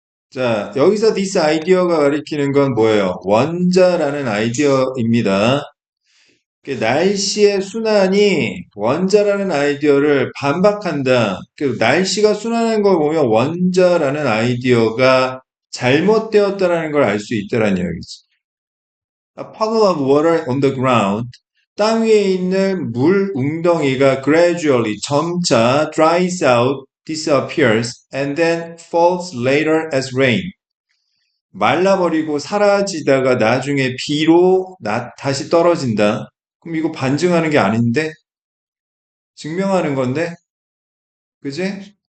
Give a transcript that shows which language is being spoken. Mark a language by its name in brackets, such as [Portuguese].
[Korean] 자, 여기서 [English] this idea [Korean] 가 가리키는 건 뭐예요? 원자라는 아이디어입니다. 날씨의 순환이 원자라는 아이디어를 반박한다. 날씨가 순환한 걸 보면 원자라는 아이디어가 잘못되었다는 걸 알 수 있다는 이야기죠. [English] A puddle of water on the ground. [Korean] 땅 위에 있는 물 웅덩이가 [English] gradually [Korean] 점차 [English] dries out, disappears, and then falls later as rain. [Korean] 말라버리고 사라지다가 나중에 비로 다시 떨어진다. 그럼 이거 반증하는 게 아닌데? 증명하는 건데? 그지?